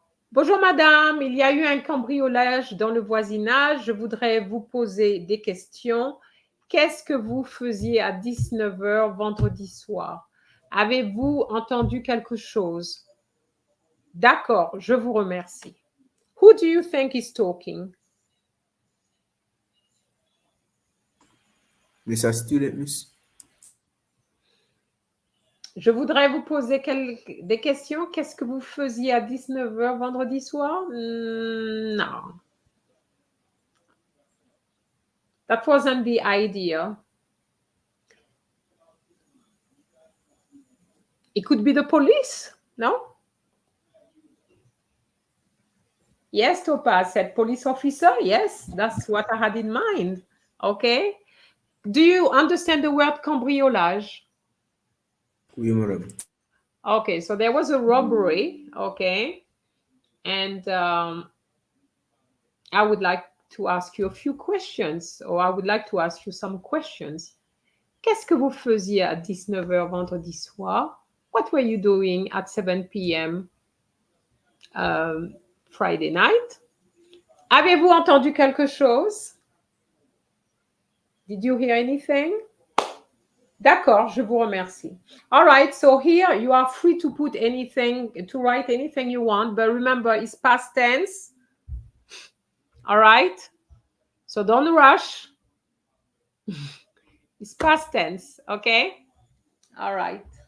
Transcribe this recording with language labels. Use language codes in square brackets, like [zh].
[fr] Bonjour madame, il y a eu un cambriolage dans le voisinage. Je voudrais vous poser des questions. Qu'est-ce que vous faisiez à 19h vendredi soir? Avez-vous entendu quelque chose? D'accord, je vous remercie. [en] Who do you think is talking? Miss a student, miss. [fr] Je voudrais vous poser des questions. Qu'est-ce que vous faisiez à 19h vendredi soir? Non. [en] That wasn't the idea. It could be the police, no? Yes, Topaz said police officer. Yes, that's what I had in mind. Okay. Do you understand the word cambriolage? [fr] Oui, madam. [en] Okay, so there was a robbery. Okay. And I would like to ask you a few questions, or I would like to ask you some questions. [fr] Qu'est-ce que vous faisiez à 19h vendredi soir? [en] What were you doing at 7 p.m. Friday night? [fr] Avez-vous entendu quelque chose? [en] Did you hear anything? [fr] D'accord, je vous remercie. [en] All right, so here you are free to put anything, to write anything you want, but remember it's past tense. All right? So don't rush. It's past tense, okay? All right.